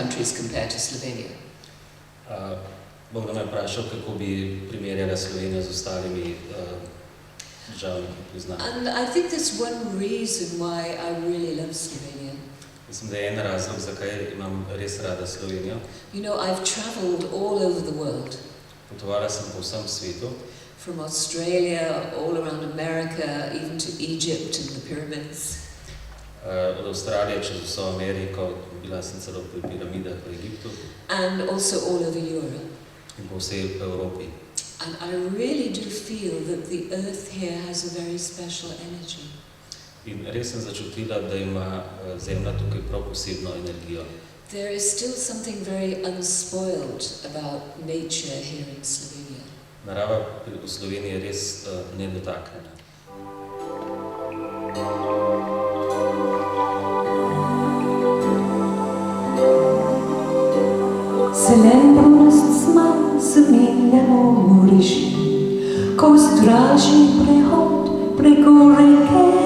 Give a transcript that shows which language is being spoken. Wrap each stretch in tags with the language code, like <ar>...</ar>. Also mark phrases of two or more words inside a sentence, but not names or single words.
<en>countries compare to Slovenia?</en> <sl>Bogdan me vprašal, kako bi primerjala Slovenijo z ostalimi državami, ki priznajo.</sl> <en>And I think there's one reason why I really love Slovenia.</en> <sl>Mislim, da je en razlog, zakaj imam res rada Slovenijo.</sl> <en>You know, I've traveled all over the world.</en> <sl>Potovala sem po vsem svetu.</sl> <en>From Australia, all around America, even to Egypt and the pyramids.</en> <sl>Od Avstralije čez vso Ameriko, bila sem celo pri piramidah v Egiptu.</sl> <en>And also all over Europe.</en> <sl>In po vsej Evropi.</sl> <en>And I really do feel that the earth here has a very special energy.</en> <sl>In res sem začutila, da ima zemlja tukaj prav posebno energijo.</sl> <en>There is still something very unspoiled about nature here in Slovenia.</en> <sl>Narava v Sloveniji je res nedotaknjena. Zelenost zmaj zamenjamo v reži, ko zdraži prehod preko reke.</sl>